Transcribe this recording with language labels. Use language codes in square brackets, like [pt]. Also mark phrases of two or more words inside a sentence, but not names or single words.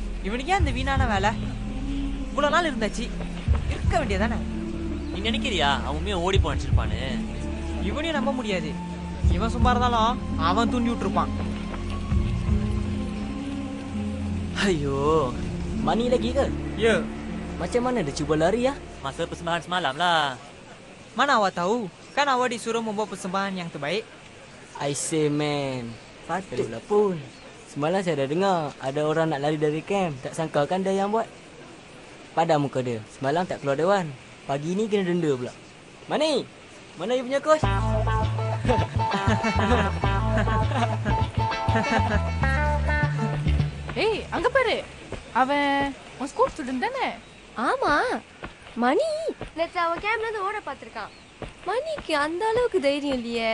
[ta] இவனுக்கே அந்த வீணான வேலை இவ்வளவு நாள் இருந்தாச்சு, இருக்க வேண்டியதானே? நீ நினைக்கிறியா அவன் உண்மையை ஓடி போனிச்சிருப்பான்னு? இவனையும் நம்ப முடியாது. இவன் சும்மா இருந்தாலும் அவன் தூண்டி விட்டுருப்பான். [ms] Ayo, Mani lagi ke? Ya. Macam mana dia cuba lari ya? Masa persembahan semalam lah. Mana awak tahu? Kan awak disuruh membawa persembahan yang terbaik. [en] I say man, [ms] patutlah pun. Semalam saya dah dengar ada orang nak lari dari camp. Tak sangka kan dia yang buat. Padam muka dia. Semalam tak keluar dewan. Pagi ni kena denda pula. Mani, mana you punya coach? [ta] ஏய் அங்க பாரு, அவன் உன் [en] school student [ta] தானே? ஆமா, மணி நேத்து அவன் கேம்ப்ல இருந்து ஓட பாத்திருக்கான். மணிக்கு அந்த அளவுக்கு தைரியம் இல்லையே.